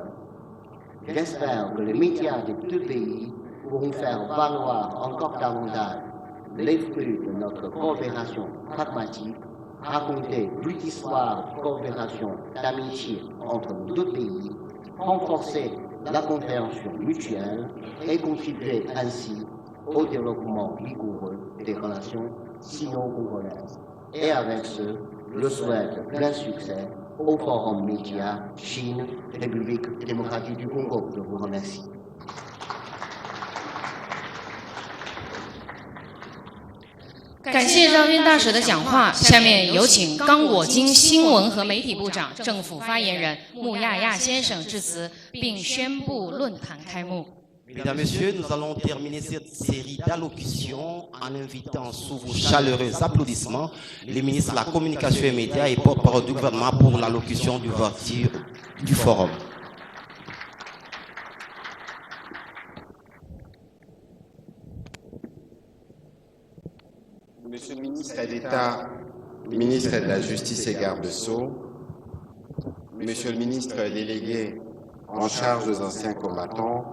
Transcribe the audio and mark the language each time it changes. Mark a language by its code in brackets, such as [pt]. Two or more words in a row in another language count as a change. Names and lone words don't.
[fr] J'espère que les médias des 2 pays pourront faire valoir encore davantage les fruits de notre coopération pragmatique, raconter plus d'histoires de coopération, d'amitié entre nos 2 pays, renforcer la compréhension mutuelle et contribuer ainsi au développement vigoureux des relations sino-congolaises. Et avec ce, je souhaite plein succès au Forum Média Chine, République démocratique du Congo. Je vous remercie. [zh] 感谢张军大使的讲话，下面有请刚果金新闻和媒体部长、政府发言人穆亚亚先生致辞，并宣布论坛开幕。 [fr] Mesdames, Messieurs, nous allons terminer cette série d'allocutions en invitant sous vos chaleureux applaudissements les ministres de la Communication et Médias et porte-parole du gouvernement pour l'allocution d'ouverture du forum. Monsieur le ministre d'État, ministre de la Justice et garde-sceaux, Monsieur le ministre délégué en charge des anciens combattants,